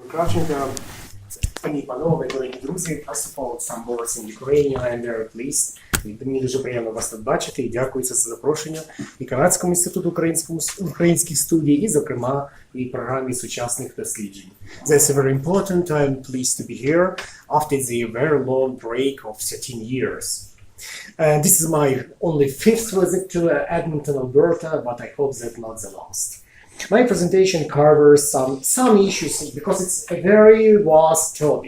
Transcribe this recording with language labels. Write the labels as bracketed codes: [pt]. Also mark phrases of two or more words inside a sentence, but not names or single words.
[uk] Кравченка. Пані і панове, дорогі друзі, [en] first of all, some words in Ukrainian and at least. [uk] Мені дуже приємно вас тут бачити і дякую за запрошення і Канадському інституту українських студій, і, зокрема, і програмі сучасних досліджень. [en] That's very important. I'm pleased to be here after the very long break of 13 years. This is my only fifth visit to Edmonton, Alberta, but I hope that not the last. My presentation covers some issues because it's a very vast topic.